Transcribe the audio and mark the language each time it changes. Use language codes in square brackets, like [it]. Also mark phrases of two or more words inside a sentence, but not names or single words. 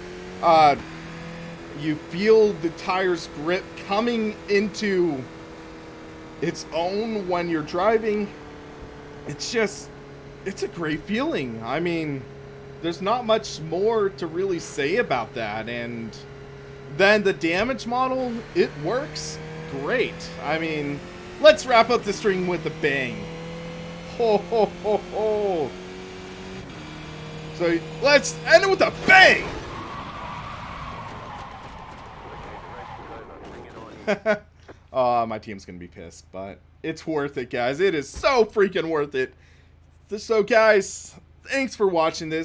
[en] You feel the tire's grip coming into its own when you're driving. It's a great feeling. I mean, there's not much more to really say about that. And then the damage model, it works great. I mean, let's wrap up the stream with a bang. Ho ho ho ho. So let's end it with a bang! My team's gonna be pissed, but it's worth it, guys. It is so freaking worth it. So, guys, thanks for watching this.